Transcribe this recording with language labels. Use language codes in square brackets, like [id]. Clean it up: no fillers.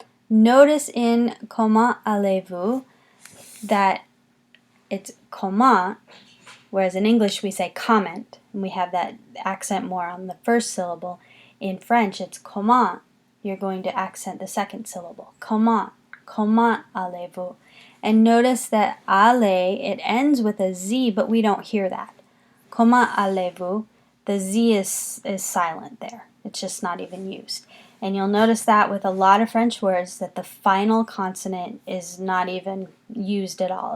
[en] Notice in [fr] comment allez-vous [en] that it's comment, whereas in English we say comment, and we have that accent more on the first syllable. In French it's comment. You're going to accent the second syllable. [fr] Comment, comment allez-vous? [en] And notice that allez, it ends with a Z, but we don't hear that. [fr] Comment allez-vous? [en] The Z is silent there. It's just not even used. And you'll notice that with a lot of French words that the final consonant is not even used at all.